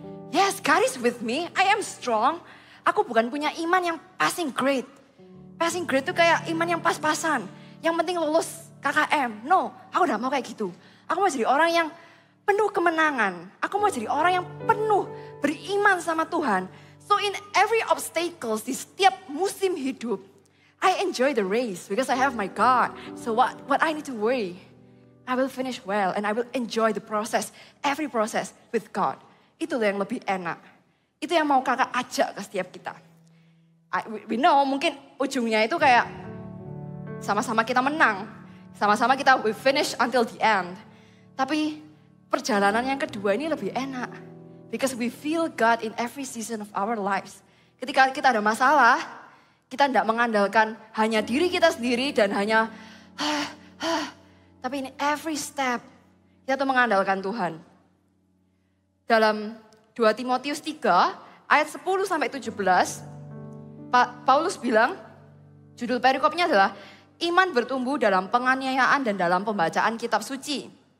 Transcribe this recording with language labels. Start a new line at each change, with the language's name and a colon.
English: Yes, God is with me, I am strong.
Indonesian: Aku bukan punya iman yang passing grade. Passing grade tuh kayak iman yang pas-pasan. Yang penting lulus KKM. No, aku gak mau kayak gitu. Aku mau jadi orang yang penuh kemenangan. Aku mau jadi orang yang penuh beriman sama Tuhan.
English: So in every obstacles,
Indonesian: di setiap musim hidup,
English: I enjoy the race because I have my God. So what I need to worry, I will finish well and I will enjoy the process, every process with God.
Indonesian: Itu yang lebih enak. Itu yang mau kakak ajak ke setiap kita.
English: We know
Indonesian: mungkin ujungnya itu kayak sama-sama kita menang. Sama-sama
English: we finish until the end.
Indonesian: Tapi perjalanan yang kedua ini lebih enak.
English: Because we feel God in every season of our lives.
Indonesian: Ketika kita ada masalah, kita tidak mengandalkan hanya diri kita sendiri dan hanya tapi ini
English: every step
Indonesian: kita tuh mengandalkan Tuhan. Dalam 2 Timotius 3 ayat 10 sampai 17, Paulus bilang, judul perikopnya adalah iman bertumbuh dalam penganiayaan dan dalam pembacaan kitab suci.